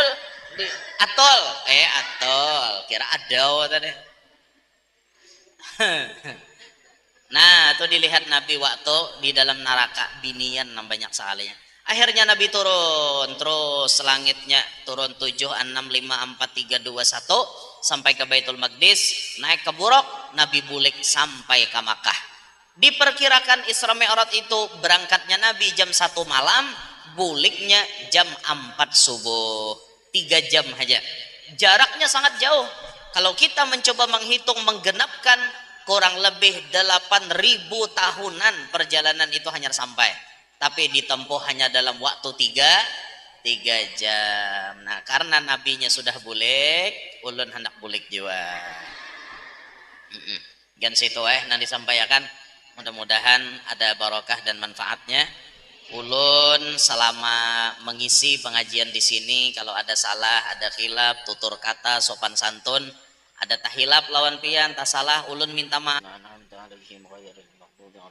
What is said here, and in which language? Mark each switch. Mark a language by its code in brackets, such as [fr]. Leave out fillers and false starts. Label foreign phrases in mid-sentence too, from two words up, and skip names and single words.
[bjn] Atol. Atol. Kira Adau tadi. Nah, itu dilihat Nabi waktu di dalam neraka binian banyak sekalinya. [id] Akhirnya Nabi turun terus langitnya turun 7 6 5 4 3 2 1 sampai ke Baitul Maqdis, [bjn] naik ke Buraq, Nabi bulik sampai ke Makkah. Diperkirakan Isra Mi'raj itu berangkatnya Nabi jam 1 malam, buliknya jam 4 subuh. [id] 3 jam aja. Jaraknya sangat jauh. Kalau kita mencoba menghitung menggenapkan kurang lebih 8.000 tahunan perjalanan itu hanya sampai. Tapi ditempuh hanya dalam waktu 3 jam. [bjn] Nah, karena nabinya sudah bulik, ulun hendak bulik juga. [id] Gan situ nanti disampaikan. Mudah-mudahan ada barokah dan manfaatnya. [bjn] Ulun selama mengisi pengajian di sini kalau ada salah, ada khilaf, tutur kata, sopan santun, ada tahilap lawan pian, tak salah ulun minta maaf.